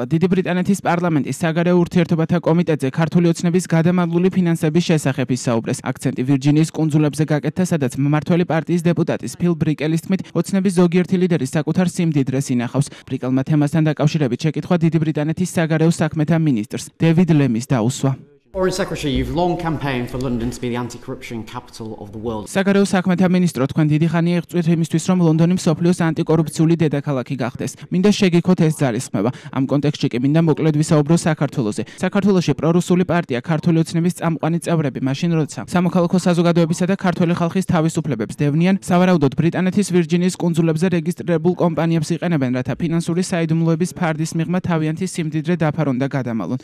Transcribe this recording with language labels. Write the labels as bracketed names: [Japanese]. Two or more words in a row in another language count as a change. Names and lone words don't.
[Georgian] დიდი ბრიტანეთის პარლამენტის საგარეო ურთიერთობათა კომიტეტზე ქართული ოცნების გადამალული ფინანსების შესახებ ისაუბრეს. აქცენტი ვირჯინიის კუნძულებზე გაკეთდა, სადაც მმართველი პარტიის დეპუტატის ფილ ბრიკელის თქმით, ოცნების ზოგიერთი ლიდერი საკუთარ სიმდიდრეს ინახავს. ბრიკელმა თემასთან დაკავშირებით შეკითხვა დიდი ბრიტანეთის საგარეო საქმეთა მინისტრს დევიდ ლემის დაუსვა. [English] Foreign Secretary, you've long campaigned for London to be the anti-corruption capital of the world. [Georgian] საგარეო საქმეთა მინისტრო, თქვენ დიდი ხანია იღწვით იმისთვის, რომ ლონდონი მსოფლიოს ანტიკორუფციული დედაქალაქი გახდეს. მინდა შეგიქოთ ეს ძალისხმევა. ამ კონტექსტში კი მინდა მოკლედ ვისაუბრო საქართველოზე. საქართველოში პრორუსული პარტია ქართული ოცნების წამყვანი წევრები მაშინ როცა სამოქალაქო საზოგადოებისა და ქართული ხალხის თავისუფლებებს დევნიან, სავარაუდოდ ბრიტანეთის ვირჯინიის კუნძულებზე რეგისტრირებულ კომპანიებს იყენებენ, რათა ფინანსური საიდუმლოების ფარდის მიღმა თავიანთი სიმდიდრე დაფარონ და გადამალონ.